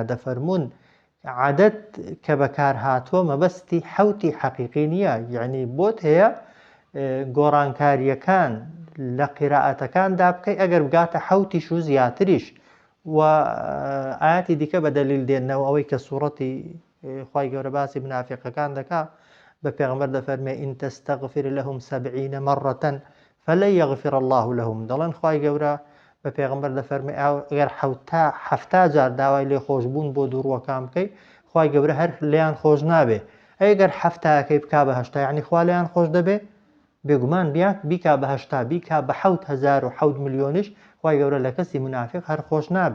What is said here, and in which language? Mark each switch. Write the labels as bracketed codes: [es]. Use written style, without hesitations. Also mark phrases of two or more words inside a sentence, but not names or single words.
[ckb] دەفەرمون عادەت کە بەکار هاتووە مەبەستی حەوتی حەقیقی نییە، یعنی بۆت هەیە گۆڕانکاریەکان لە قیرائەتەکاندا بکەی ئەگەر بگاتە حەوتیش و زیاتریش. و ئاەتی دیکە بە دەلیل دێنەوە ئەوەی کە سوورەتی خوای گەورە باسی منافقەکان دەکا بە پێغەمبەر دەفەرمێ [ar] ئین تەستەغفر لەهم 70 مرة فلن يغفر الله لهم. [ckb] دەڵێن خوای گەورە بە پێغەمبەر دەفەرمێ ئەگەر 70 جار داوای لێخۆشبوون بۆ دووڕوەکان بکەی خوای گەورە هەر لێیان خۆش نابێ. ئەگەر 70ەکەی بکا بە 80 یعنی خوا لێیان خۆش دەبێ؟ بێگومان بیکا بە 80 بیکا بە 7,000 ملیۆنیش خوای گەورە لە کەسی منافق هەر خۆش نابێ.